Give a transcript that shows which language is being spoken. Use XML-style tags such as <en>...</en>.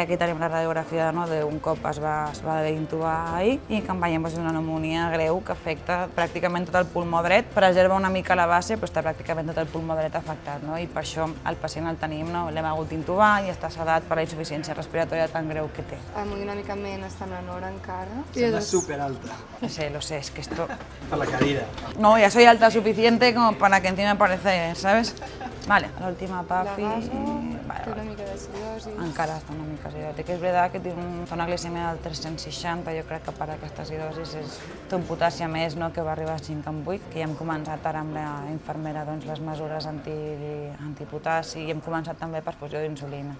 <ca>Aquí tenim la radiografia d'un cop es va haver d'intubar ahir i que en veiem una pneumònia greu que afecta pràcticament tot el pulmó dret, preserva una mica la base però està pràcticament tot el pulmó dret afectat i per això el pacient el tenim, l'hem hagut d'intubar i està sedat per la insuficiència respiratòria tan greu que té. Hemodinàmicament està menor encara. Sembla superalta.</ca> <es>Lo sé, es que esto...</es> <ca>Per la cadira.</ca> <es>No, ya soy alta suficiente como para que encima aparece, ¿sabes? Vale, la última PAFI...</es> <ca>Té una mica d'acidosi. Encara està una mica acidòtic. És veritat que té una glicèmia del 360, jo crec que per aquesta acidosi té un potàssia més que va arribar a 5 en 8, que ja hem començat ara amb la infermera les mesures antipotassi i hem començat també perfusió d'insulina.</ca>